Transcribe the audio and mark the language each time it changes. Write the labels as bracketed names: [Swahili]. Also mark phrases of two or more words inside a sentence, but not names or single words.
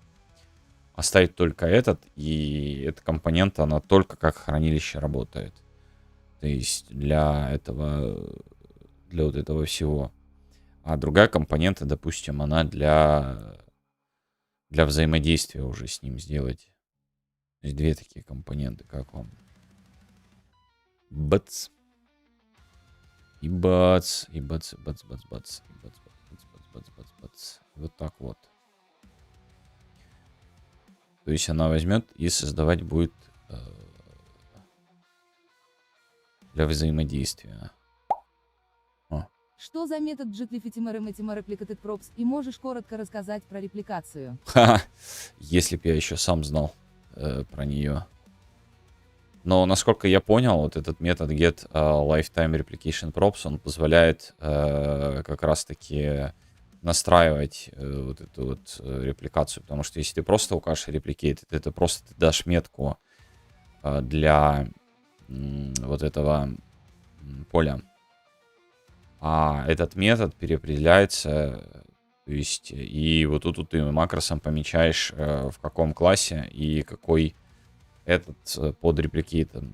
[Russian] Оставить только этот, и эта компонента, она только как хранилище работает. То есть для этого, для вот этого всего. А другая компонента, допустим, она для взаимодействия уже с ним сделать. То есть 2 такие компоненты, как вам? Бац. И бац. И бац, бац, бац, бац. И бац, бац, бац, бац, бац, бац. Вот так вот. То есть она возьмет и создавать будет для взаимодействия. Что за метод Jigglyfittimer Replicated Props, и можешь коротко рассказать про репликацию? Ха-ха. Если бы я еще сам знал про нее. Но насколько я понял, вот этот метод get lifetime replication props, он позволяет как раз-таки настраивать вот эту вот репликацию. Потому что если ты просто укажешь replicate, это просто ты дашь метку для вот этого поля. А этот метод переопределяется, то есть, и вот тут ты макросом помечаешь, в каком классе и какой этот под репликейтом.